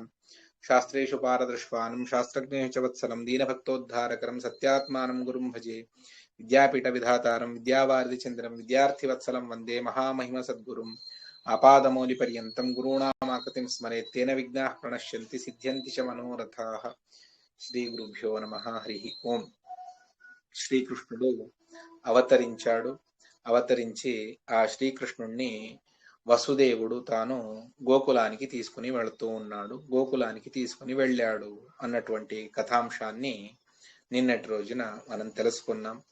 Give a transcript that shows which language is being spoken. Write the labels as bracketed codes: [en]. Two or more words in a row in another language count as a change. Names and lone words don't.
[sa] शास्त्रेषु पारदृष्टानं शास्त्रज्ञेषु च वत्सलं दीनभक्तोद्धारकरं सत्यात्मानं गुरुं भजे विद्यापीठविधातारं विद्यावारिधिचन्द्रं विद्यार्थिवत्सलं वन्दे महामहिमसद्गुरुम् आपादमौलिपर्यन्तं गुरूणामाकृतिं स्मरेत् तेन विघ्नाः प्रणश्यन्ति सिद्ध्यन्ति च मनोरथाः శ్రీగురుభ్యో నమః హరి ఓం [te] శ్రీకృష్ణుడు అవతరించాడు అవతరించి ఆ శ్రీకృష్ణుణ్ణి వసుదేవుడు తాను గోకులానికి తీసుకుని వెళుతూ ఉన్నాడు గోకులానికి తీసుకుని వెళ్ళాడు అన్నటువంటి కథాంశాన్ని నిన్నటి రోజున మనం తెలుసుకున్నాం